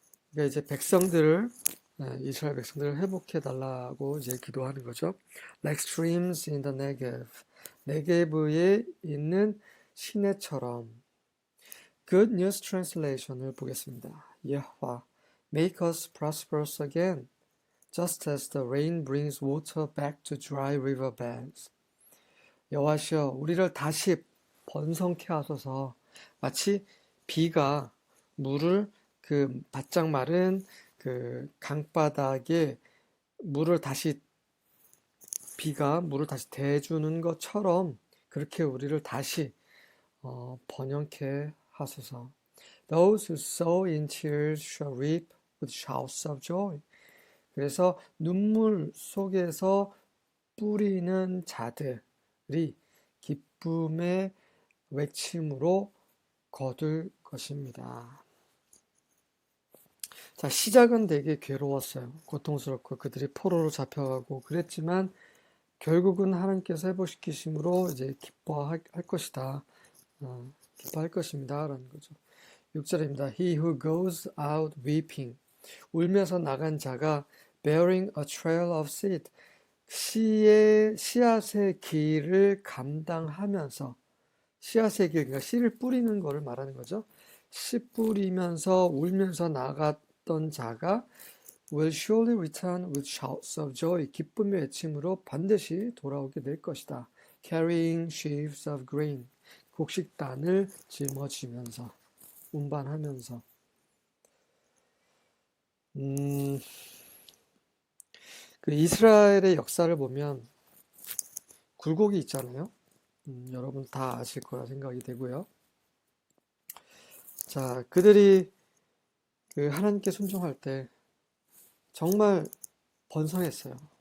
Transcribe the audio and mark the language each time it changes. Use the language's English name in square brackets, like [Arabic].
[Korean] 그러니까 이제 백성들을 이스라엘 백성들을 회복해 달라고 이제 기도하는 거죠. [English] Like streams in the Negev. [Korean] 네게브에 있는 시내처럼. [English] Good News Translation [Korean] 을 보겠습니다. [English] Yahweh, make us prosperous again, just as the rain brings water back to dry river beds. [Korean] 여호와시여, 우리를 다시 번성케 하소서. 마치 비가 물을 그 바짝 마른 그 강바닥에 비가 물을 다시 대주는 것처럼 그렇게 우리를 다시 번영케 하소서. [English] Those who sow in tears shall reap with shouts of joy. [Korean] 그래서 눈물 속에서 뿌리는 자들이 기쁨의 외침으로 거둘 것입니다. 자, 시작은 되게 괴로웠어요. 고통스럽고 그들이 포로로 잡혀가고 그랬지만 결국은 하나님께서 회복시키심으로 이제 기뻐할 것이다. 기뻐할 것입니다. 라는 거죠. 6절입니다. [English] He who goes out weeping. [Korean] 울면서 나간 자가 [English] bearing a trail of seed. [Korean] 씨앗의 길을 감당하면서 씨앗의 길, 그러니까 씨를 뿌리는 거를 말하는 거죠. 씨 뿌리면서 울면서 나갔던 자가 [English] will surely return with shouts of joy. [Korean] 기쁨의 외침으로 반드시 돌아오게 될 것이다. [English] Carrying sheaves of grain. [Korean] 곡식단을 짊어지면서 운반하면서. 그 이스라엘의 역사를 보면 굴곡이 있잖아요. 여러분 다 아실 거라 생각이 되고요. 자, 그들이 그 하나님께 순종할 때 정말 번성했어요.